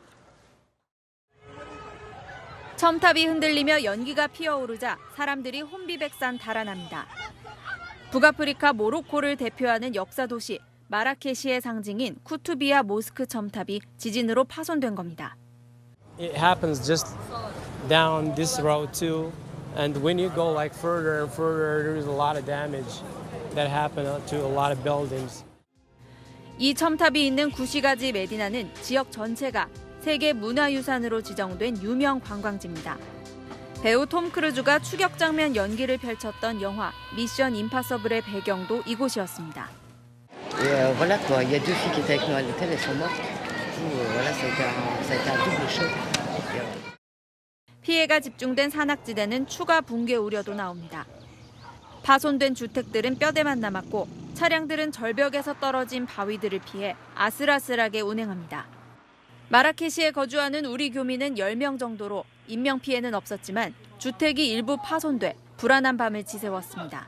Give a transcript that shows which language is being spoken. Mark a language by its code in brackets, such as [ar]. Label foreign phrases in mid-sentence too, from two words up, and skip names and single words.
[ko] 첨탑이 흔들리며 연기가 피어오르자 사람들이 혼비백산 달아납니다. 북아프리카 모로코를 대표하는 역사 도시 마라케시의 상징인 쿠투비아 모스크 첨탑이 지진으로 파손된 겁니다. [en] It happens just down this road too, and when you go like further and further, there is a lot of damage that happened to a lot of buildings. [ko] 이 첨탑이 있는 구시가지 메디나는 지역 전체가 세계 문화유산으로 지정된 유명 관광지입니다. 배우 톰 크루즈가 추격 장면 연기를 펼쳤던 영화 미션 임파서블의 배경도 이곳이었습니다. [fr] Voilà quoi, il y a deux filles qui étaient avec nous à l'hôtel, elles sont mortes. Du coup, voilà, ça a été un double choc. [ko] 피해가 집중된 산악지대는 추가 붕괴 우려도 나옵니다. 파손된 주택들은 뼈대만 남았고 차량들은 절벽에서 떨어진 바위들을 피해 아슬아슬하게 운행합니다. 마라케시에 거주하는 우리 교민은 10명 정도로 인명피해는 없었지만 주택이 일부 파손돼 불안한 밤을 지새웠습니다.